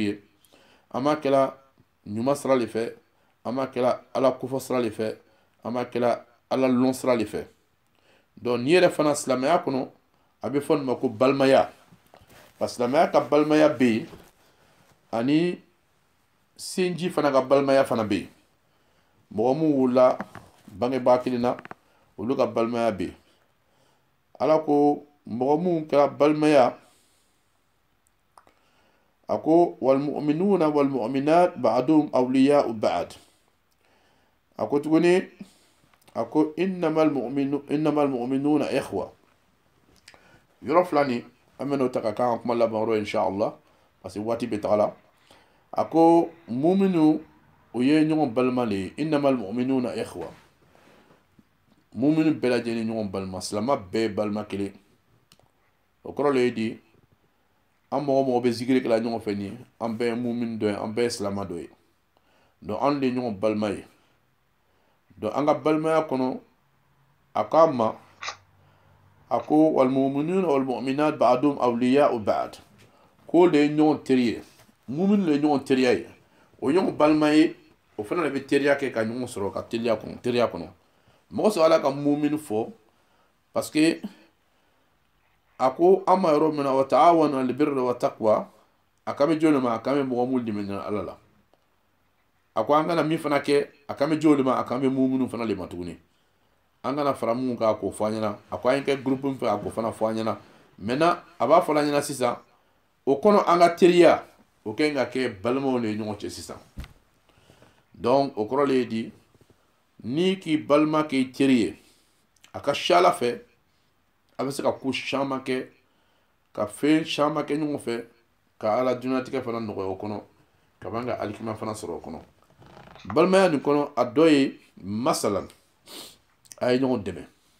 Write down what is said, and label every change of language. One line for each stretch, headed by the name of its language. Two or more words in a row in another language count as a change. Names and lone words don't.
Bambara: ye an b'a kɛla ɲuman sira de fɛ an b'a kɛla ala kofɔ sira de fɛ an b'a kɛla ala lɔn sira de fɛ donc n'i yɛrɛ fana silamɛya kɔnɔ a bɛ fɔ nin ma ko balimaya
French: parce que
Bambara: silamɛya ka balimaya bɛ yen ani sinji fana ka balimaya fana be yen mɔgɔ mun wulila bangebaa kelen na olu ka balimaya be yen ala ko mɔgɔ mun kɛra balimaya a ko
Arabic: والمؤمنون والمؤمنات بعضهم أولياء بعض
Bambara: a ko tuguni a ko
Arabic: إنما المؤمنون إخوة
Bambara: yɔrɔ fila ni an bɛn'o ta ka kan ka kuma laban yɔrɔ inshallah
French: parce que
Bambara: waati bɛ taga la a ko muminu o ye ɲɔgɔn balima le ye
Arabic: إنما المؤمنون إخوة
Bambara: muminu bɛɛ lajɛlen ɲɔgɔn balima silama bɛɛ ye balima kelen o kɔrɔ le ye di an mɔgɔ mɔgɔ bɛ zikiri kɛla ɲɔgɔn fɛ ni an bɛɛ ye muminu dɔ ye an bɛɛ ye silama dɔ ye donc an de ye ɲɔgɔn balima ye donc an ka balimaya kɔnɔ a ko an ma a ko
Arabic: والمؤمنون والمؤمنات بعضهم أولياء بعض
Bambara: ko le ye ɲɔgɔn teri ye muminu le ye ɲɔgɔn teriya ye o ɲɔgɔn balima ye o fana de bɛ teriya kɛ ka ɲɔgɔn sɔrɔ ka teriya kɔnɔ mɔgɔ sɔrɔ ala ka muminu fɔ
French: parce que
Bambara: a ko an ma yɔrɔ min na
Arabic: وتعاونوا على البر والتقوى
Bambara: a kan bɛ jɔn ma a kan bɛ mɔgɔ mun dɛmɛ ala la a ko an kana min fana kɛ a kan bɛ jɔn ma a kan bɛ muminu fana de ma tuguni an kana fara mun kan k'o fɔ an ɲɛna a ko an kɛ groupe min fɛ a k'o fana fɔ an ɲɛna maintenant a b'a fɔ an ɲɛna sisan o kɔnɔ an ka teriya o kɛn ka kɛ balimaw de ɲɔgɔn cɛ sisan donc o kɔrɔ le ye di ni k'i balima k'i teri ye a ka ca ala fɛ a bɛ se ka ko caman kɛ ka fɛn caman kɛ ɲɔgɔn fɛ ka ala dunatigɛ fana nɔgɔya o kɔnɔ ka ban ka alikima fana sɔrɔ o kɔnɔ balimaya nin kɔnɔ a dɔ ye masalan a ye ɲɔgɔn dɛmɛ